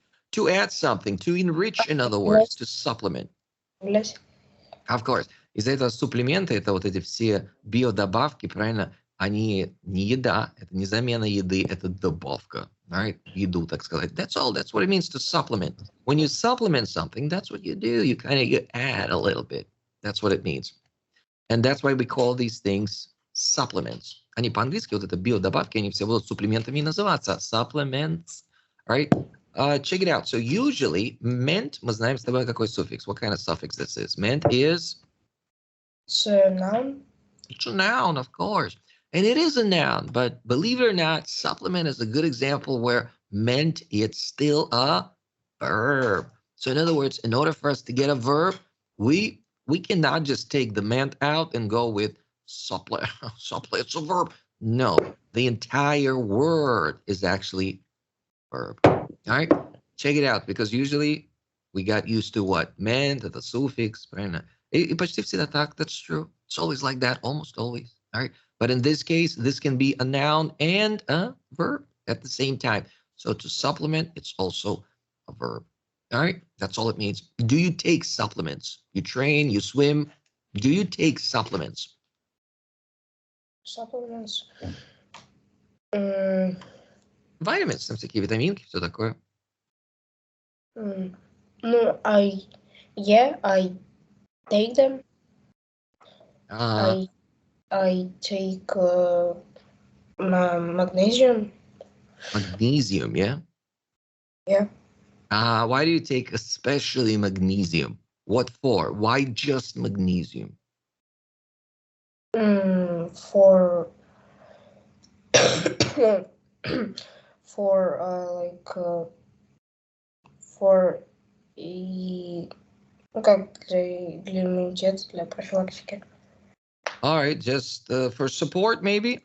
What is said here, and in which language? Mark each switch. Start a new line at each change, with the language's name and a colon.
English: To add something, to enrich, in other words, to supplement. Of course.
Russian: Из-за этого суплементы — это вот эти все биодобавки, правильно? Они не еда, это не замена еды, это добавка.
English: All right?
Russian: Еду, так сказать.
English: That's all. That's what it means to supplement. When you supplement something, that's what you do. You add a little bit. That's what it means. And that's why we call these things supplements.
Russian: Они по-английски, вот это биодобавки, они все будут суплементами называться.
English: Supplements. Right? Check it out. So usually,
Russian: meant, мы знаем с тобой какой суффикс.
English: What kind of suffix this is? Meant is? It's a noun. It's a noun, of course. And it is a noun, but believe it or not, supplement is a good example where meant, it's still a verb. So in other words, in order for us to get a verb, we cannot just take the meant out and go with supplement. Supplement, it's a verb. No, the entire word is actually verb. All right, check it out, because usually we got used to what? Meant, the suffix.
Russian: И почти всегда так,
English: that's true. It's always like that, almost always. All right, but in this case, this can be a noun and a verb at the same time. So to supplement, it's also a verb. All right, that's all it means. Do you take supplements? You train, you swim. Do you take supplements? Supplements.
Russian: Vitamins, там всякие витаминки, все такое.
English: I take them. I take magnesium. Magnesium, yeah? Yeah. Why do you take especially magnesium? What for? Why just magnesium?
Russian: For для иммунитета, для профилактики.
English: All right, just for support, maybe?